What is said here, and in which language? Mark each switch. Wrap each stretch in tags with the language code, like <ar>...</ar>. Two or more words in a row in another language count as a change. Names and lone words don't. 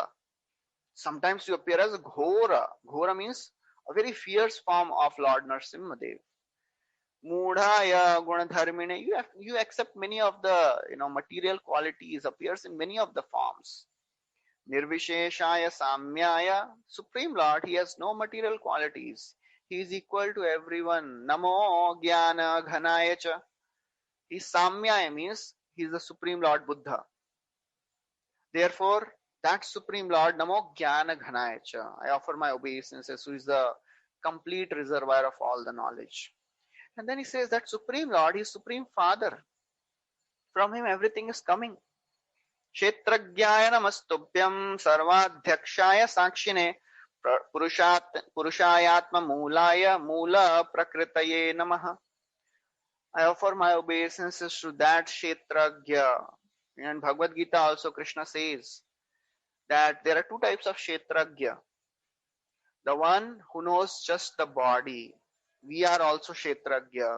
<en>Sometimes you appear as a Ghora. Ghora means a very fierce form of Lord Narasimhadev.</en> <sa>Mudhaya gunadharmine.</sa> <en>You accept many of the material qualities, appears in many of the forms.</en> <sa>Nirvisheshaya samyaya.</sa> <en>Supreme Lord, he has no material qualities. He is equal to everyone.</en> <sa>Namo jnana ghanaya cha.</sa> <en>He samyaya means he is the Supreme Lord Buddha. Therefore, that Supreme Lord,</en> <sa>Namo Jnana Ghanaya cha,</sa> <en>I offer my obeisances, who is the complete reservoir of all the knowledge. And then he says that Supreme Lord, he is Supreme Father. From him everything is coming.</en> <sa>Kshetragyaya namastubhyam sarvadhyakshaya sakshine purushayatma mulaya mula prakritaye namaha.</sa> <en>I offer my obeisances to that Kshetragya. In Bhagavad Gita also Krishna says that there are two types of Kshetragya. The one who knows just the body. We are also Kshetragya.</en>